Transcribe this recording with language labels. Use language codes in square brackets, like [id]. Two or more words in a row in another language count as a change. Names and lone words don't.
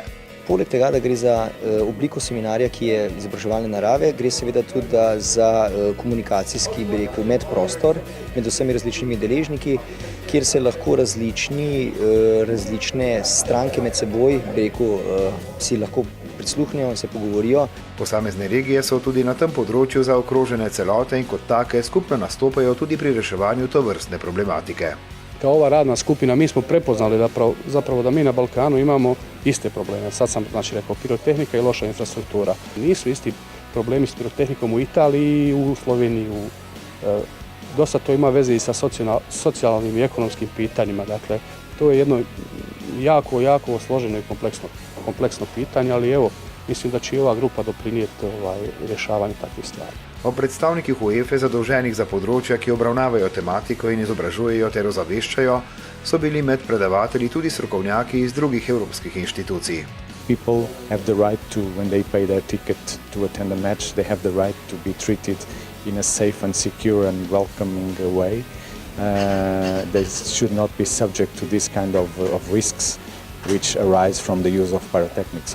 [sl] Poleg tega, da gre za obliko seminarja, ki je izobraževalne narave, gre seveda tudi za komunikacijski, medprostor med vsemi različnimi deležniki, kjer se lahko različne stranke med seboj, si lahko prisluhnejo in se pogovorijo. Posamezne regije so tudi na tem področju zaokrožene celote in kot take skupno nastopajo tudi pri reševanju tovrstne problematike. [hr] Kao ova radna skupina mi smo prepoznali zapravo da mi na Balkanu imamo iste probleme. Sad sam rekao pirotehnika i loša infrastruktura. Nisu isti problemi s pirotehnikom u Italiji i u Sloveniji. Dosta to ima veze i sa socijalnim i ekonomskim pitanjima. Dakle, to je jedno jako složeno i kompleksno pitanje, ali evo, mislim da će i ova grupa doprinijeti rješavanju takvih stvari. [sl] O predstavnikih UEFA zadolženih za področja, ki obravnavajo tematiko in izobražujejo ter ozaveščajo, so bili med predavatelji tudi strokovnjaki iz drugih evropskih inštitucij. [en] People have the right to, when they pay their ticket to attend a match, they have the right to be treated in a safe and secure and welcoming way. They should not be subject to this kind of risks which arise from the use of pyrotechnics.